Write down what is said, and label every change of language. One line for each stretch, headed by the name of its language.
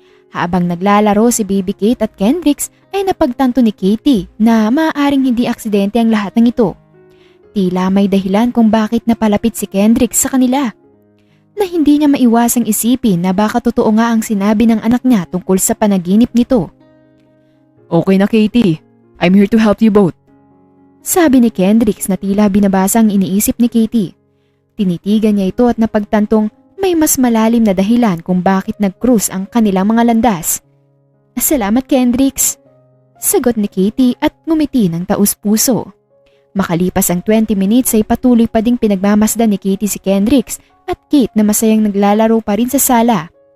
Filipino: Habang naglalaro si baby Kate at Kendricks ay napagtanto ni Katie na maaaring hindi aksidente ang lahat ng ito. Tila may dahilan kung bakit napalapit si Kendricks sa kanila. Na hindi niya maiwasang isipin na baka totoo nga ang sinabi ng anak niya tungkol sa panaginip nito.
English: Okay na Katie, I'm here to help you both.
Filipino: Sabi ni Kendricks na tila binabasa ang iniisip ni Katie. Tinitigan niya ito at napagtantong may mas malalim na dahilan kung bakit nag-cruise ang kanilang mga landas. Salamat Kendricks, sagot ni Katie at ngumiti ng taus-puso. Makalipas ang 20 minutes ay patuloy pa ding pinagmamasdan ni Katie si Kendricks at Kate na masayang naglalaro pa rin sa sala.